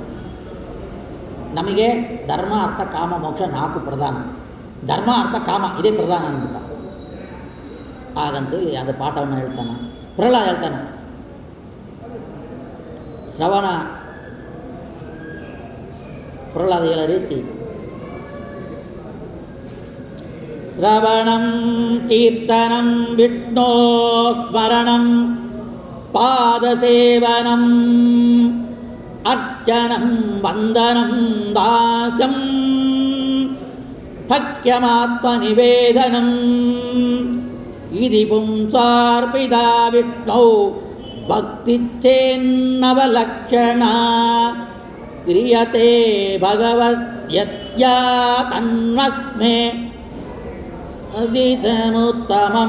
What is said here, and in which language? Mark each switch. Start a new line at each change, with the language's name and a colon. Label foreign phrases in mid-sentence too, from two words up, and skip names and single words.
Kannada: ನಮಗೆ ಧರ್ಮ ಅರ್ಥ ಕಾಮ ಮೋಕ್ಷ 4 ಪ್ರಧಾನ, ಧರ್ಮ ಅರ್ಥ ಕಾಮ ಇದೇ ಪ್ರಧಾನ ಅಂದ್ಬಿಟ್ಟ. ಹಾಗಂತೇಳಿ ಅದು ಪಾಠವನ್ನು ಹೇಳ್ತಾನೆ. ಪ್ರಹ್ಲಾದ ಹೇಳ್ತಾನೆ, ಶ್ರವಣ ಪ್ರಹ್ಲಾದ ಹೇಳೋ ರೀತಿ,
Sanskrit: ಶ್ರವಣಂ ಕೀರ್ತನಂ ವಿಷ್ಣೋ ಸ್ಮರಣಂ ಪಾದಸೇವನಂ ಅರ್ಚನಂ ವಂದನಂ ದಾಸ್ಯಂ ಭಕ್ತ್ಯಮಾತ್ಮನಿವೇದನಂ ಇದಿ ಪುಂಸಾರ್ಪಿತಾ ವಿಷ್ಣೌ ಭಕ್ತಿಚ್ಚೇನ್ನವಲಕ್ಷಣ ಕ್ರಿಯತೆ ಭಗವದ್ಯತ್ಯಾ ತನ್ಮಸ್ಮೆ ಅದಿದನುತ್ತಮಂ.